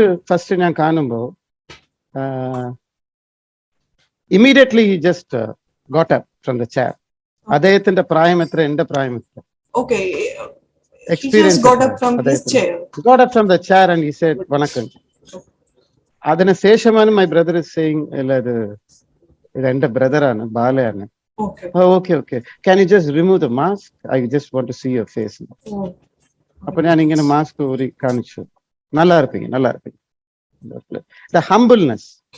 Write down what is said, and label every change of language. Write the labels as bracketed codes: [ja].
[en] first [ml] ഞാൻ കാണുമ്പോ [en] Immediately he just got up from the chair. [ml] അദ്ദേഹത്തിന്റെ പ്രായം എത്ര, എന്റെ പ്രായം എത്ര? [en] Okay. Experience. Got up from his chair. Got up from the chair and he said, "Vanakkam." [ml] അതിന് ശേഷമാണ് [en] my brother is saying, [ml] ഇത് എന്റെ ബ്രദറാണ്, ബാലയാണ്. [en] Okay, can you just remove the mask, I just want to see your face. [ml] അപ്പൊ ഞാൻ ഇങ്ങനെ mask ഊരി കാണിച്ചു. നല്ല ഇരിപ്പീங்க. [en] The humbleness.